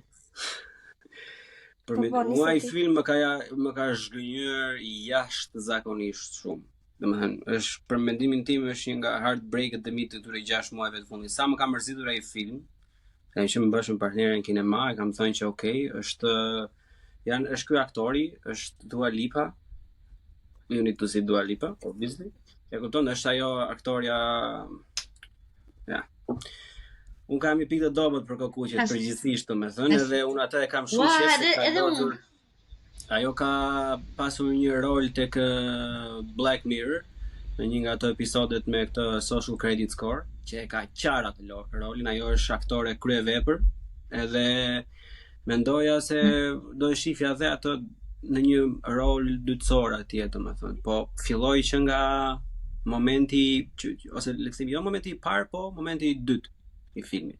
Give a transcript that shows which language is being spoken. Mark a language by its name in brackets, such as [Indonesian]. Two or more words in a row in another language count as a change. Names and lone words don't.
[Albanian] Për mua ai film më ka zhgënjur jashtëzakonisht shumë. Domethënë, është për mendimin tim është një nga heartbreaket e mi të këtyre 6 muajve të fundit. Sa më ka mërzitur ai film, që më bashkë me partnerin kinema, e kam thënë që okay, është ky aktori, është Dua Lipa. [English] You need to see Dua Lipa, obviously. [Albanian] E kupton, është ajo aktoria. Ja. Unë kam i pikë të dobët për kokuqet përgjithsisht, domethënë, edhe unë atë e kam shumë shesë. Edhe unë. Ajo ka pasur një rol tek Black Mirror në një nga ato episodet me këtë [English] social credit score, [Albanian] që e ka qartë atë rolin, ajo është aktore kryevepër, edhe mendoja se do e shifja dhe atë në një rol dytësor atje, domethënë, po filloi që nga momenti ose le të themi jo momenti i parë, po momenti i dytë i filmit.